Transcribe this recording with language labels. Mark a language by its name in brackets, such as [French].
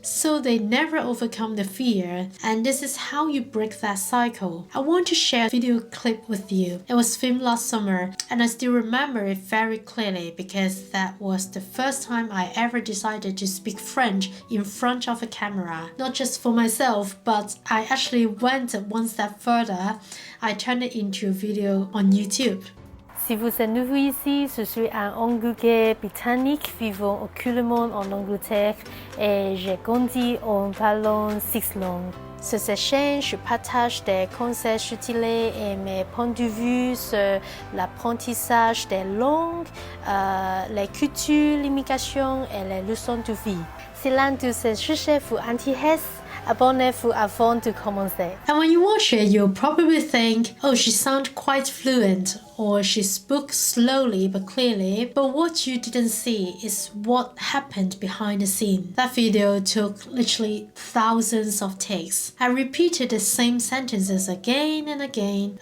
[English] So they never overcome the fear, and this is how you break that cycle. I want to share a video clip with you. It was filmed last summer and I still remember it very clearly because that was the first time I ever decided to speak French in front of a camera. Not just for myself, but I actually went one step further. I turned it into a video on YouTube. [French] Si vous êtes nouveau ici, je suis un Anglais britannique vivant actuellement en Angleterre et j'ai grandi en parlant 6 langues. Sur cette chaîne, je partage des conseils utiles et mes points de vue sur l'apprentissage des langues, les cultures, l'immigration et les leçons de vie. Si l'un de ces sujets vous intéresse, abonnez-vous avant de commencer. [English] And when you watch it, you'll probably think, oh, she sounds quite fluent, or she spoke slowly but clearly. But what you didn't see is what happened behind the scene. That video took literally thousands of takes. I repeated the same sentences again and again.